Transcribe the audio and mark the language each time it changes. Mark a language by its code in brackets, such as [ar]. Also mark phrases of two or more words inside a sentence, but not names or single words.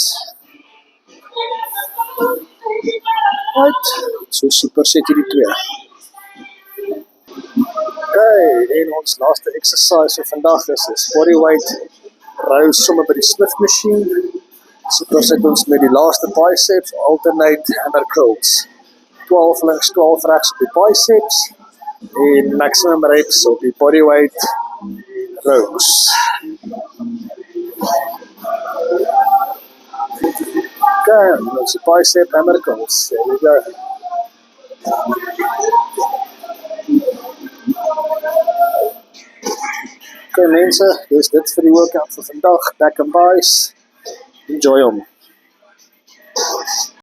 [en] Right, so superset hierdie 2. [af] Okay, en ons laaste exercise vir vandag is [en] bodyweight rows [af] sommer by die [en] Smith machine. [af] Superset ons met die laaste biceps, [en] alternate hammer curls. [af] 12 links, 12 rechts op die biceps en [en] maximum reps [af] op die [en] bodyweight rows. [af] Okay, ons die [en] bicep hammer curls. There we go. [af] Okay mense, dis dit vir die [en] workout vir [af] vandag. [en] Back and buys. [af] Enjoy hom.